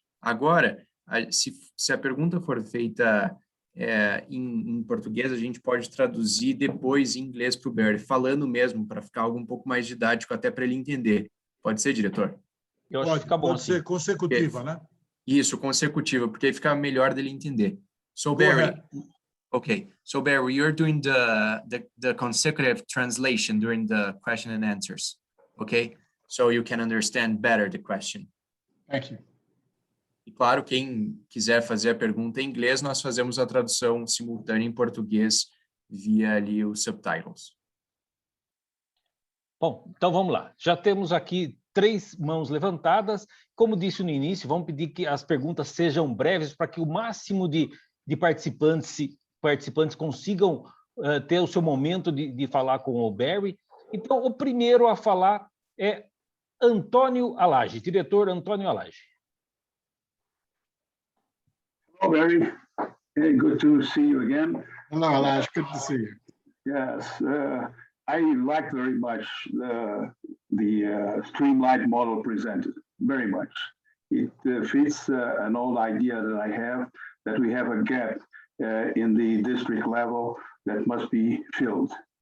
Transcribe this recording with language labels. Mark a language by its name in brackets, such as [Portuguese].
[Portuguese] Agora, se a pergunta for feita em português, a gente pode traduzir depois em inglês para o Barry, falando mesmo, para ficar algo um pouco mais didático, até para ele entender. Pode ser, diretor? Eu acho que fica bom pode assim. ser consecutiva, né? Isso, consecutiva, porque aí fica melhor dele entender. [English] So, Barry, okay. So, Barry, you're doing the consecutive translation during the question and answers, okay? So you can understand better the question. Thank you. [Portuguese] E claro, quem quiser fazer a pergunta em inglês, nós fazemos a tradução simultânea em português via ali os subtitles. Bom, então vamos lá. Já temos aqui 3 mãos levantadas. Como disse no início, vamos pedir que as perguntas sejam breves para que o máximo de participantes consigam ter o seu momento de falar com o Barry. Então, o primeiro a falar é Antônio Alage, diretor Antônio Alage. [English] Hello, Barry. Hey, good to see you again. Hello, Alage. Good to see you. Yes, I like very much the streamlined model presented, very much. It fits an old idea that I have, that we have a gap in the district level that must be filled.